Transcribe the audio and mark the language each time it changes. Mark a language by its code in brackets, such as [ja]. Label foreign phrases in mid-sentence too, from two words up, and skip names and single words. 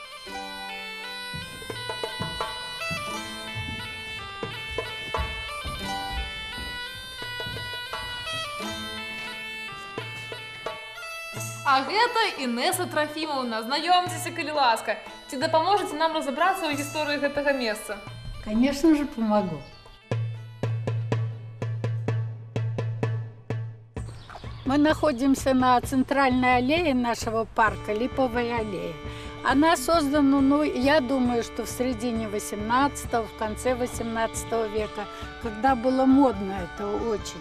[be] А гэта Інеса Трафімаўна. Знаёмцеся, калі ласка. Ці дапаможаце нам разабрацца ў гісторыі гэтага месца? [ru] Конечно же, помогу. Мы находимся на центральной аллее нашего парка, Липовой аллее. Она создана, я думаю, что в середине 18-го, в конце 18 века, когда было модно это очень.